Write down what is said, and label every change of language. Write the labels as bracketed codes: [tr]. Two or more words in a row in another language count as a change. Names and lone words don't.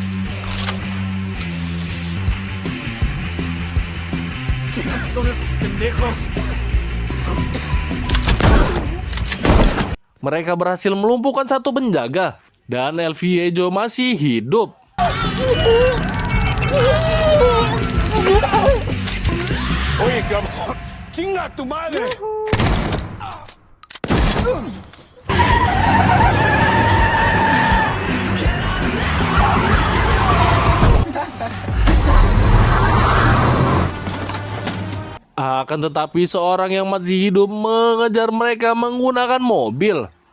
[id] Mereka berhasil melumpuhkan satu penjaga dan El Viejo masih hidup. [es] Oye, cabrón, chinga tu madre. [id] Akan tetapi seorang yang masih hidup mengejar mereka menggunakan mobil.